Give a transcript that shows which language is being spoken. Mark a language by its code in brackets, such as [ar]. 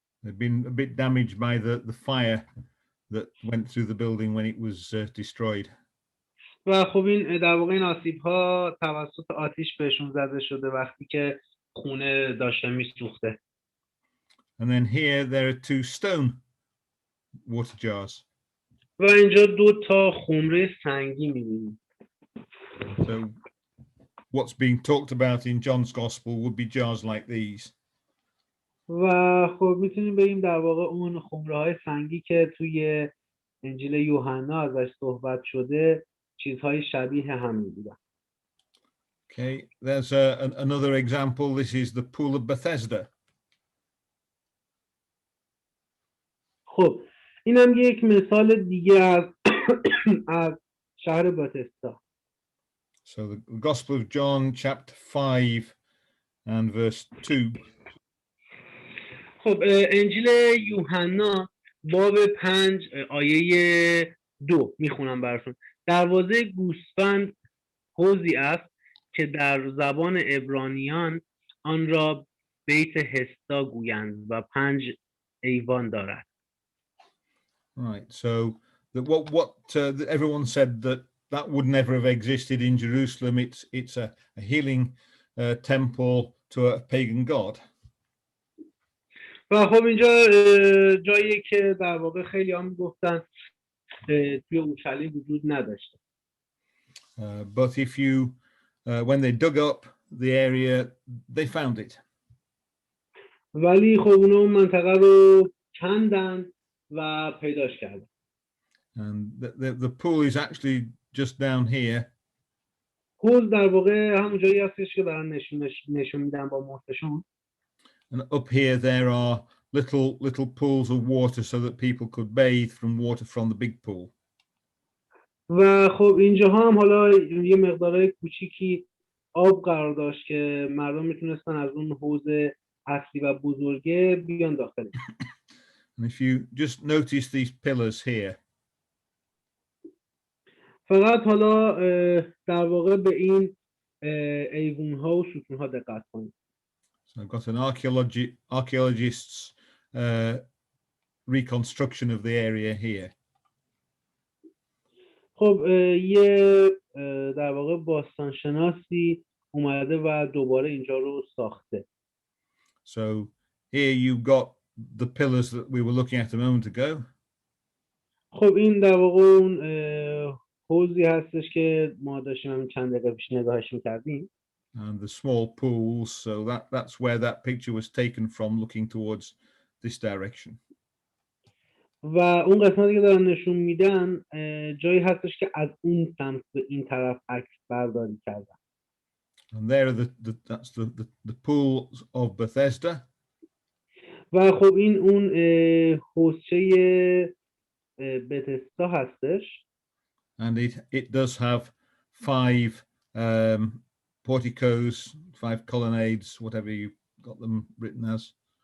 [en] They've been a bit damaged by the fire that went through the building when it was destroyed. [fa] و خب این در واقع این آسیب ها توسط آتش بهشون زده شده وقتی که خونه داشته میسوخته. [en] And then here there are two stone water jars. [fa] و اینجا 2 تا خمره سنگی می‌بینیم. [en] So what's being talked about in John's Gospel would be jars like these. [fa] و خب میتونیم بگیم در واقع اون خمره‌های سنگی که توی انجیل یوحنا ازش صحبت شده چیزهای شبیه هم بودن. [en] Okay, there's another example. This is the pool of Bethesda. [fa] خب اینم یک مثال دیگه از شهر باتستا. [en] So the Gospel of John, chapter 5 and verse 2. [fa] خب انجیل یوحنا باب 5 آیه 2 میخونم براتون. دروازه گوسفند حوضی است که در زبان عبرانیان آن را بیت هستا گویند و 5 ایوان دارد. [en] Right. So what everyone said that would never have existed in Jerusalem. It's a healing temple to a pagan god. [fa] و خب اینجا جایی که در واقع خیلی هم گفتن توی اورشلیم وجود نداشته. [en] But if you when they dug up the area, they found it. [fa] ولی خب اونا اون منطقه رو کندن و پیداش کردن. [en] And the pool is actually just down here. [fa] حوض در واقع همون جایی هستش که دارن نشون میدن با مهرشون. [en] And up here there are little pools of water so that people could bathe from water from the big pool. [fa] و خب اینجاها هم حالا یه مقدارهای کوچیکی آب قرار داشت که مردم میتونستن از اون حوض اصلی و بزرگه بیان داخل. [en] And if you just notice these pillars here. [fa] فقط حالا در واقع به این ایوون‌ها و ستون‌ها دقت کنید. [en] So I've got an archaeologist's reconstruction of the area here. [fa] خب یه در واقع باستانشناسی اومده و دوباره اینجا رو ساخته. [en] So here you've got the pillars that we were looking at a moment ago. [fa] خب این در واقع اون حوضی هستش که ما داشتیم همین چند دقیقه پیش نگاهش می‌کردیم. [en] And the small pools, so that's where that picture was taken from, looking towards this direction. [fa] و اون قسمتی که دارن نشون میدن جایی هستش که از اون سمت به این طرف عکس برداری کردن. [en] And there are that's the pools of Bethesda. [fa] و خب این اون حوضچه بتستا هستش. [en] And it does have 5 porticos, 5 colonnades, whatever you got them written as.